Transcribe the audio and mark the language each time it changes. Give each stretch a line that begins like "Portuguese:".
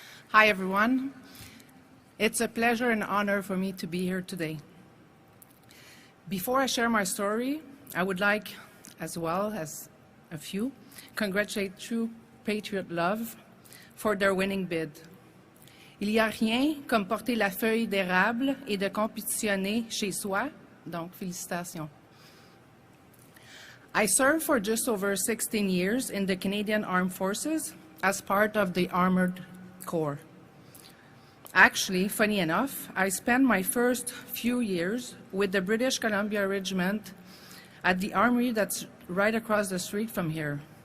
English: Hi, everyone. It's a pleasure and honor for me to be here today. Before I share my story, I would like, as well as a few, congratulate True Patriot Love for their winning bid.
French: Il n'y a rien comme porter la feuille d'érable et de compétitionner chez soi, donc félicitations.
English: I served for just over 16 years in the Canadian Armed Forces as part of the Armored Corps. Actually, funny enough, I spent my first few years with the British Columbia Regiment at the armory that's right across the street from here.